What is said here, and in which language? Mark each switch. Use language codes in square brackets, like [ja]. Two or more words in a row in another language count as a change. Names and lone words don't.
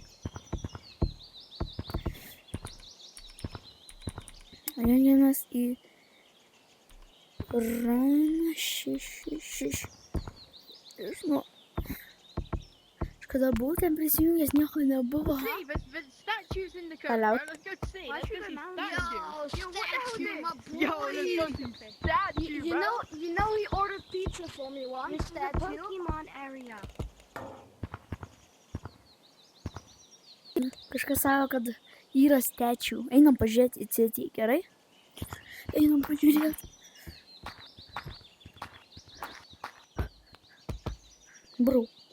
[lt] Jungiamės į Run 6. Žinau. Aš kada buvau ten prisijungęs, nieko nebuvo. [en] See, but statues in the cupboard. Hello? Right, let's go to see. Why Let's should go I see mount statues. Yo, statue, my boy. Yo, let's go see statue, bro. You know he ordered pizza for me once. This is a Statue. Pokemon area. [lt] Kažkas sako, kad yra stečių. Einam pažiūrėti į citį, gerai? Einam pažiūrėti. Bro.